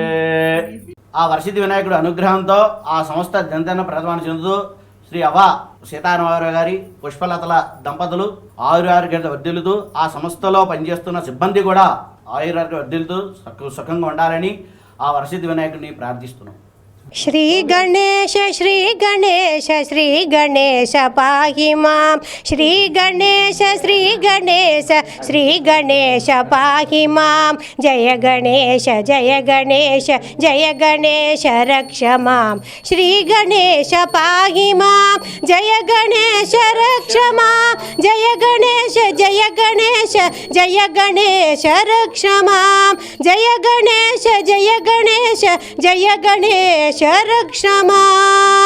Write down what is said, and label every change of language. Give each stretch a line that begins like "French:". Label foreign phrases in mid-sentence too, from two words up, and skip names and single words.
Telugu: ఆ వరసిద్ధి వినాయకుడు అనుగ్రహంతో ఆ సంస్థ దినదిన ప్రథమాన్ని చెందుతూ శ్రీ సీతారామరావు గారి పుష్పలతల దంపతులు ఆయురారోగ్య వర్ధిల్లుతూ, ఆ సంస్థలో పనిచేస్తున్న సిబ్బంది కూడా ఆయురారోగ్య వర్ధిల్లుతూ సుఖంగా ఉండాలని ఆ వరసిద్ధి వినాయకుడిని ప్రార్థిస్తున్నాం.
Sanskrit: श्री गणेश श्री गणेश श्री गणेश पाहि मां, श्री गणेश श्री गणेश श्री गणेश पाहि मां, जय गणेश जय गणेश जय गणेश रक्ष मां, श्री गणेश पाहि मां, जय गणेश रक्ष मां, जय गणेश जय गणेश जय गणेश रक्ष मां, जय गणेश जय गणेश जय गणेश रक्ष मां.